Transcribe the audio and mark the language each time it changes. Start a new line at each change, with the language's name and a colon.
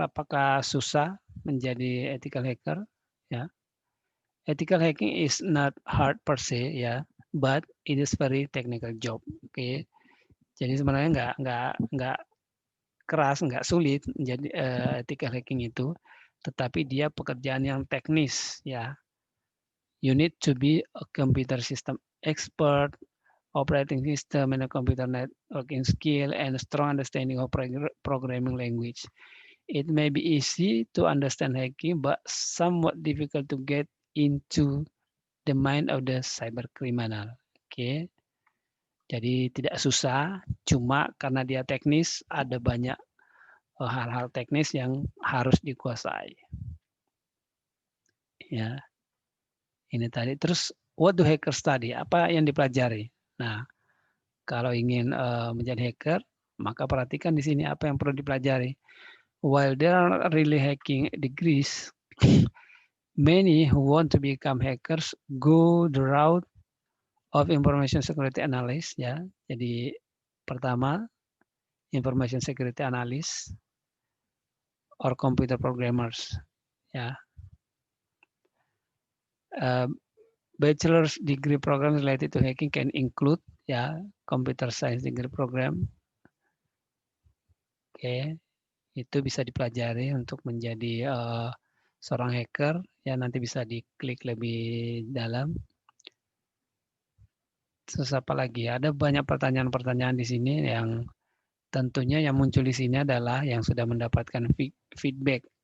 Indonesian: Apakah susah menjadi ethical hacker? Ya.
English: Ethical hacking is not hard per se ya, but it is very technical job.
Indonesian: Oke. Jadi sebenarnya nggak keras, nggak sulit menjadi ethical hacking itu, tetapi dia pekerjaan yang teknis ya.
English: You need to be a computer system expert, operating system and a computer networking skill, and a strong understanding of programming language. It may be easy to understand hacking, but somewhat difficult to get into the mind of the cyber criminal.
Indonesian: Oke. Jadi tidak susah, cuma karena dia teknis, ada banyak hal-hal teknis yang harus dikuasai. Ya, ini tadi. Terus,
English: what do hackers study?
Indonesian: Apa yang dipelajari? Nah, kalau ingin menjadi hacker, maka perhatikan di sini apa yang perlu dipelajari.
English: While there are really hacking degrees, many who want to become hackers go the route of information security analyst ya.
Indonesian: Jadi pertama
English: information security analyst or computer programmers ya. Bachelor's degree program related to hacking can include ya computer science degree program.
Indonesian: Oke, itu bisa dipelajari untuk menjadi seorang hacker ya, nanti bisa diklik lebih dalam. Terus apa lagi? Ada banyak pertanyaan-pertanyaan di sini yang tentunya yang muncul di sini adalah yang sudah mendapatkan feedback.